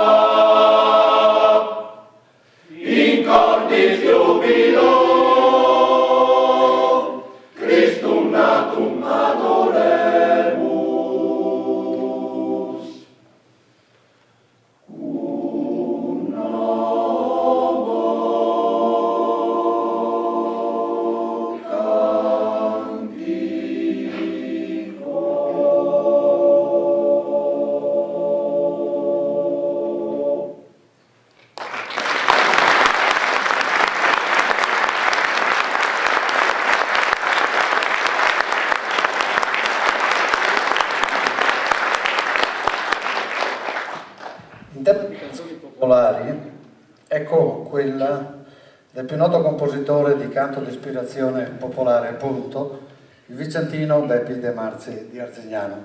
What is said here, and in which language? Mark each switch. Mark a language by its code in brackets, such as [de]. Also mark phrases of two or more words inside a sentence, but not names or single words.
[la] In cordis jubilo, Christum natum adoremus. Cum novo cantico. [it] In tema di canzoni popolari, ecco quella del più noto compositore di canto di ispirazione popolare, appunto, il vicentino Beppi De Marzi di Arzignano.